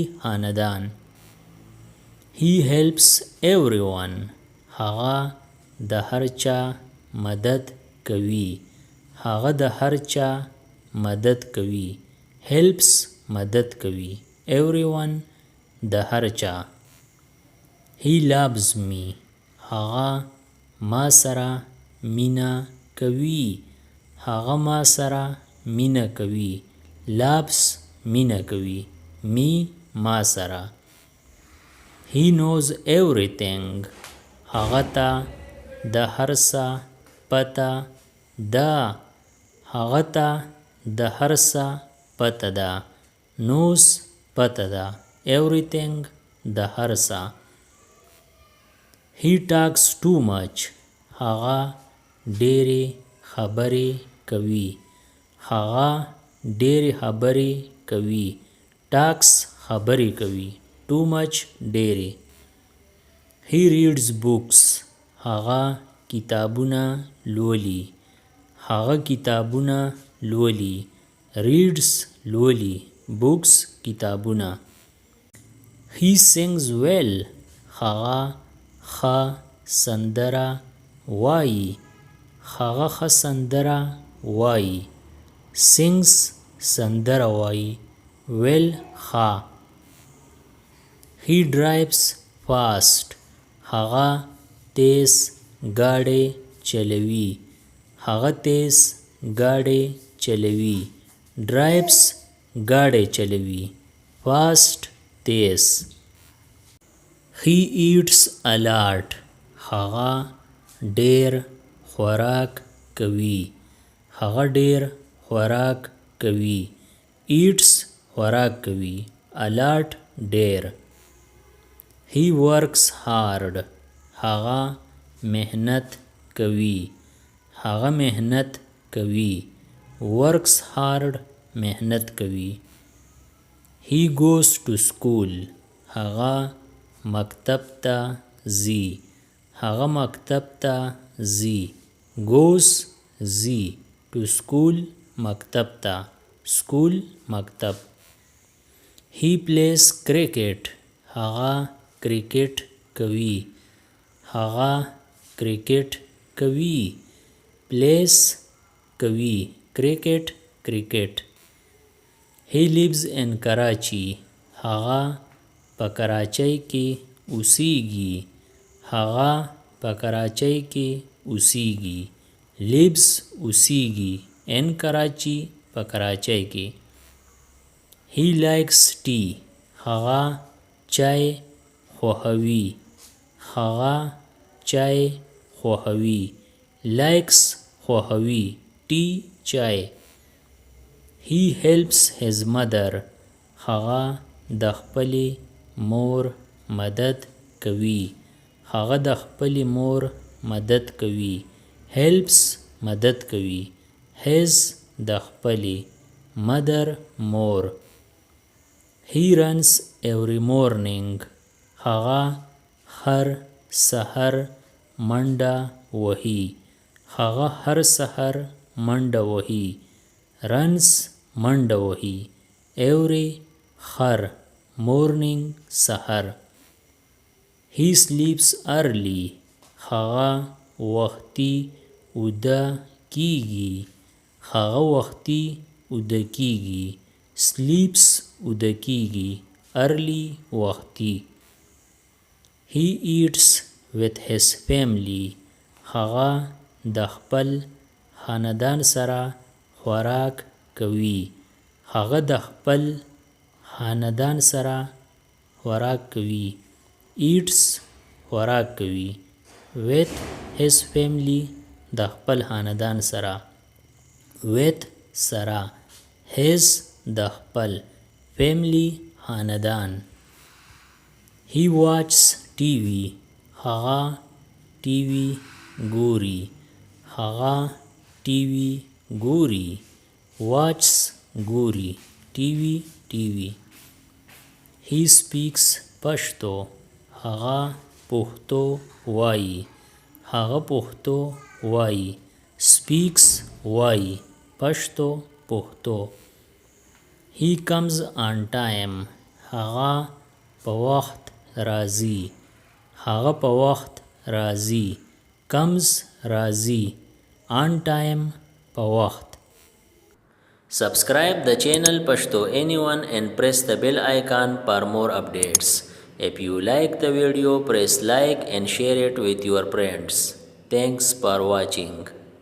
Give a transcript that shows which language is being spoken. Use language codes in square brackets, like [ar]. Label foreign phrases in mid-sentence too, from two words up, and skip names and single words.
[ps] خاندان [en] he helps everyone [ps] هغه د هر چا مدد کوي هغه د هر چا مدد کوي helps مدد کوي everyone د هر چا [en] he loves me [ps] هغه ما سره مینا کوي هغه ما سره مینا کوي loves مینا کوي me ما سره [en] he knows everything [ps] هغه ته د هر څه پته ده. هغه ته د هر څه پته ده. knows پته ده. everything د هر څه. [en] he talks too much. [ps] هغه ډېرې خبرې کوي. هغه ډېرې خبرې کوي. talks خبرې کوي. [en] too much ډېرې. he reads books. [ps] هغه کتابونه لولي. هغه کتابونه لولي. reads لولي. [en] books کتابونه. he sings well. [ps] هغه ښه سندره وایي. هغه ښه سندره وایي. sings سندره وایي. well ښه. [en] he drives fast. [ps] هغه تیز ګاډی چلوي. هغه تیز ګاډی چلوي. drives ګاډی چلوي. fast تیز. [en] he eats a lot. [ps] هغه ډېر خوراک کوي. هغه ډېر خوراک کوي. eats خوراک کوي. [en] a lot ډېر. he works hard. [ps] هغه محنت کوي. هغه محنت کوي. [en] works hard [ps] محنت کوي. [en] he goes to school. [ps] هغه مکتب ته ځي. هغه مکتب ته ځي. goes ځي. [en] to school [ps] مکتب ته. school مکتب. [en] he plays cricket. [ps] هغه کرکټ کوي. هغه کرکټ کوي. plays کوي. cricket کرکټ. [en] he lives in Karachi. [ps] هغه په کراچۍ کې اوسیږي. هغه په کراچۍ کې اوسیږي. lives اوسیږي. [en] in Karachi [ps] په کراچۍ کې. [en] he likes tea. [ps] هغه چای خوښوي. هغه چای خوښوي. likes خوښوي. tea چای. [en] he helps his mother. [ps] هغه د خپلې مور مدد کوي. هغه د خپلې مور مدد کوي. helps مدد کوي. his د خپلې. [en] mother مور. he runs every morning. [ps] هغه هر سحر منډه وهي. هغه هر سحر منډه وهي. runs منډه وهي. every هر morning سحر. [en] he sleeps early. [ps] هغه وختي اوده کیږي. هغه وختي اوده کیږي. sleeps اوده کیږي. early وختي. [en] he eats with his family. [ps] هغه د خپل خاندان سره خوراک کوي. هغه د خپل خاندان سره خوراک کوي. eats خوراک کوي. [en] with his family [ps] د خپل خاندان سره. with سره. his د خپل. [en] family خاندان. he watches TV. [ps] هغه TV ګوري. هغه TV ګوري. watches ګوري. TV. [en] he speaks [ps] پښتو. هغه پښتو وایي. هغه پښتو وایي. speaks وایي. پښتو. [en] he comes on time. [ps] هغه په وخت راځي. هغه په وخت راځي. comes راځي. [en] on time [ps] په وخت. [en] Subscribe the channel Pashto Anyone and press the bell icon for more updates. If you like the video, press like and share it with your friends. Thanks for watching.